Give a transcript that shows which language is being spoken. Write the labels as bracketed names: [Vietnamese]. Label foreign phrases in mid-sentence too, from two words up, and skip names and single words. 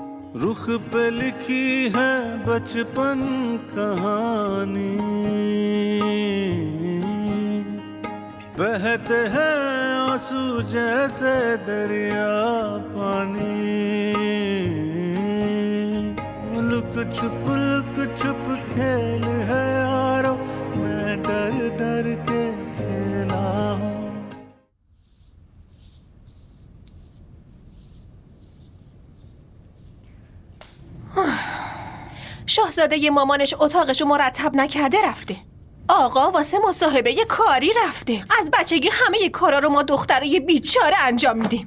[Hindi] रुख पे लिखी है बचपन कहानी, बहते हैं आंसू जैसे दरिया पानी, लुक छुप खेल है यारो, मैं डर डर के खेला हूँ. [Persian] شاهزاده مامانش اتاقشو مرتب نکرده رفته. آقا واسه مصاحبه کاری رفته. از بچگی همه کارا رو ما دخترای بیچاره انجام میدیم.